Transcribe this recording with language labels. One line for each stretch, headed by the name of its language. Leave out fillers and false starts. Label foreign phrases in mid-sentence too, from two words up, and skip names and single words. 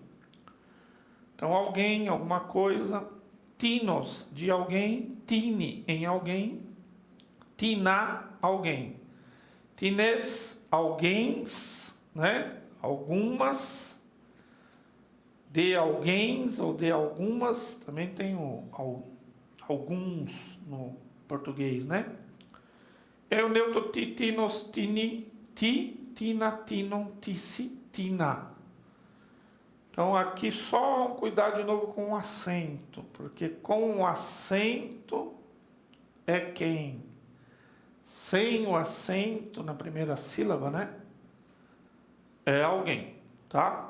Portuguese: Então, alguém, alguma coisa, tinos, de alguém, tine, em alguém, tiná, alguém. Tines, alguéms, né? Algumas, de alguéms ou de algumas, também tem alguns no português, né?
Greek: É o neutro τι, τινος, τινι, τι, τινα, τινων, τισι, τινα.
Portuguese: Então aqui só cuidar de novo com o acento, porque com o acento é quem? Sem o acento na primeira sílaba, né? É alguém, tá?